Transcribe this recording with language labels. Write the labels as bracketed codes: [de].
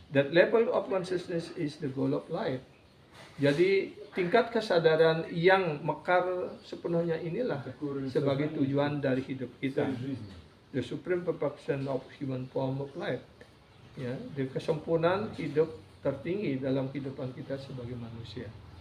[en] That level of consciousness is the goal of life. [id] Jadi tingkat kesadaran yang mekar sepenuhnya inilah sebagai tujuan dari hidup kita. [ru] Цель жизни. [en] The supreme perfection of human form of life. [id] Ya, di kesempurnaan hidup tertinggi dalam kehidupan kita sebagai manusia.